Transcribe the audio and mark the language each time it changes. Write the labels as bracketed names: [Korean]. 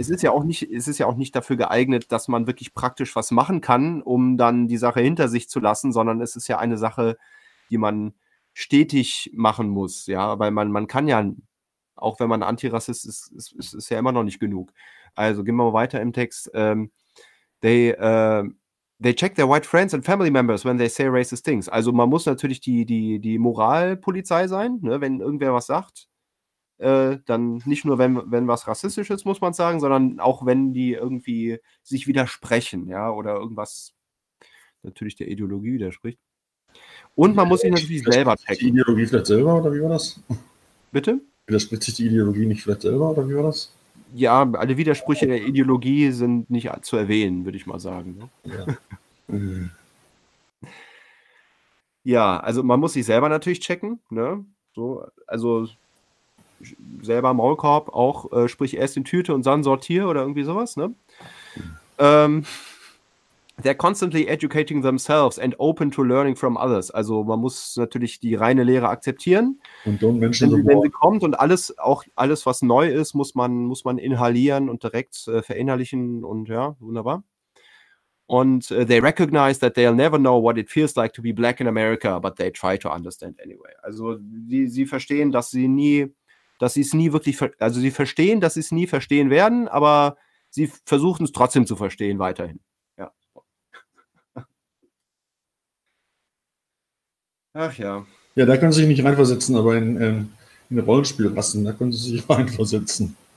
[German] Es ist ja auch nicht dafür geeignet, dass man wirklich praktisch was machen kann, um dann die Sache hinter sich zu lassen, sondern es ist ja eine Sache, die man stetig machen muss, ja, weil man kann ja, auch wenn man Antirassist ist, ist ja immer noch nicht genug. Also gehen wir mal weiter im Text. [English] They check their white friends and family members when they say racist things. [German] Also man muss natürlich die Moralpolizei sein, ne? Wenn irgendwer was sagt, dann nicht nur wenn was rassistisch ist, muss man sagen, sondern auch wenn die irgendwie sich widersprechen, ja, oder irgendwas natürlich der Ideologie widerspricht. Und man muss sich natürlich selber checken. Die Ideologie vielleicht selber, oder wie war das? Bitte? Widerspricht sich die Ideologie nicht vielleicht selber, oder wie war das? Ja, alle Widersprüche der Ideologie sind nicht zu erwähnen, würde ich mal sagen. Ne? Ja. Ja, also man muss sich selber natürlich checken, ne? So, also selber Maulkorb auch, sprich erst in Tüte und dann sortier oder irgendwie sowas, ne? [English] They're constantly educating themselves and open to learning from others. [German] Also man muss natürlich die reine Lehre akzeptieren, Und dann Menschen so wenn sie bauen. kommt, und alles, auch alles, was neu ist, muss man inhalieren und direkt verinnerlichen, und ja, wunderbar. Und [English] they recognize that they'll never know what it feels like to be black in America, but they try to understand anyway. [German] Also sie verstehen, dass sie nie, dass sie es nie wirklich, also sie verstehen, dass sie es nie verstehen werden, aber sie versuchen es trotzdem zu verstehen weiterhin. Ach ja. Ja, da können Sie sich nicht reinversetzen, aber in Rollenspielrassen, da können Sie sich reinversetzen.